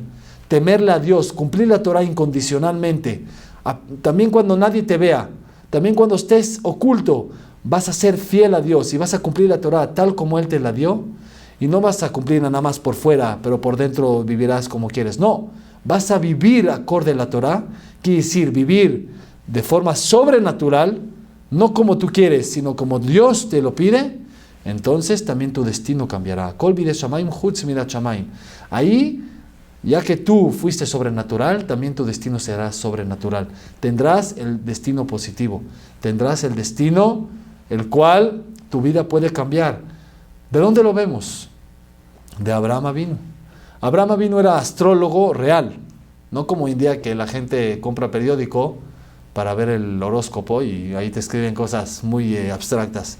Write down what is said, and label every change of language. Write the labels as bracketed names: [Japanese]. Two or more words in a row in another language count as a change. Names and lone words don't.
[Spanish] Temerle a Dios, cumplir la Torá incondicionalmente, también cuando nadie te vea, también cuando estés oculto, vas a ser fiel a Dios y vas a cumplir la Torá tal como Él te la dio, y no vas a cumplir nada más por fuera, pero por dentro vivirás como quieres. No, vas a vivir acorde a la Torá, quiere decir vivir de forma sobrenatural, no como tú quieres, sino como Dios te lo pide. Entonces también tu destino cambiará. [Hebrew] כל בידי שמים חוץ מיראת שמים. [Spanish] Ahí, ya que tú fuiste sobrenatural, también tu destino será sobrenatural. Tendrás el destino positivo, tendrás el destino el cual tu vida puede cambiar. ¿De dónde lo vemos? De Abraham Avinu. Abraham Avinu era astrólogo real, no como hoy en día que la gente compra periódico para ver el horóscopo y ahí te escriben cosas muy abstractas.